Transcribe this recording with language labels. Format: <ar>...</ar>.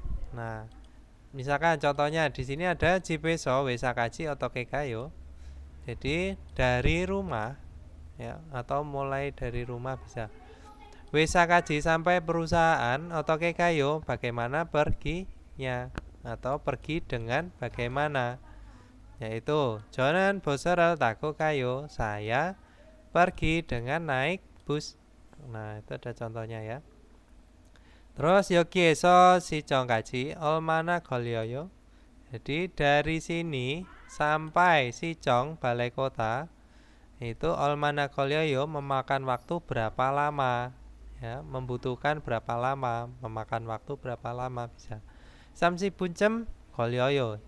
<id>Nah, misalkan contohnya di sini ada</id> <ko>jipeso wesakaji otokekayo.</ko> <id>Jadi dari rumah ya, atau mulai dari rumah bisa. Wesakaji sampai perusahaan otokekayo bagaimana perginya, atau pergi dengan bagaimana. Yaitu</id> <ko>저는 버스를 타고 가요.</ko> <id>Saya pergi dengan naik bus. Nah, itu ada contohnya ya. Terus</id> <ko>여기에서 시청까지 얼마나 걸려요?</ko> <id>Jadi dari sini sampai Sichong balai kota itu</id> <ko>얼마나 걸려요</ko> <id>memakan waktu berapa lama? Ya, membutuhkan berapa lama? Memakan waktu berapa lama bisa.</id> <ko>30분 걸려요.</ko>